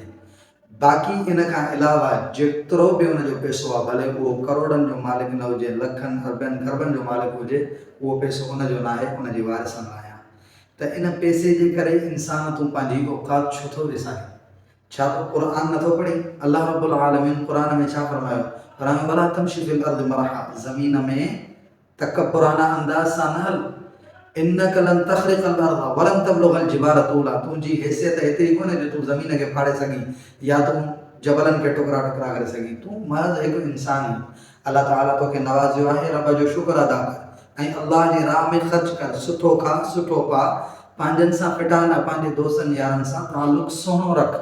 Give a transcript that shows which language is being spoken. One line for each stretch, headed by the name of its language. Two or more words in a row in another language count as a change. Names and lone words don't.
Sindhi: बाक़ी इन खां अलावा जेतिरो बि उनजो पैसो आहे, भले उहो करोड़नि जो मालिक न हुजे, लखनि अरबनि खरबनि जो मालिक हुजे, उहो पैसो उनजो न आहे, उनजी वारिसनि लाइ आहे। त इन पैसे जे करे इंसान तूं पंहिंजी औकात छो थो विसारे? छा तूं क़ुर नथो पढ़ी? अल्लाह रब्बुल आलमीन क़ुर में छा फरमायो? फरमायो
Arabic: ولا تمش في الأرض مرحا,
Sindhi: ज़मीन में तकब्बुराना अंदाज़ सां न हल।
Arabic: إنك لن تخرق الأرض ولن تبلغ الجبال طولا.
Sindhi: तुंहिंजी हैसियत हेतिरी कोन्हे जो तूं ज़मीन खे फाड़े सघीं या तूं जबलनि खे टुकड़ा टुकड़ा करे सघीं। तूं महज़ हिकु इंसान आहीं। अल्लाह ताला तोखे नवाज़ियो आहे, रब जो शुक्र अदा कर ऐं अल्लाह जी राह में ख़र्च कर, सुठो खा, सुठो पा, पंहिंजनि सां फिटा न, पंहिंजे दोस्तनि यारनि सां तालुक़ु सुहिणो रख।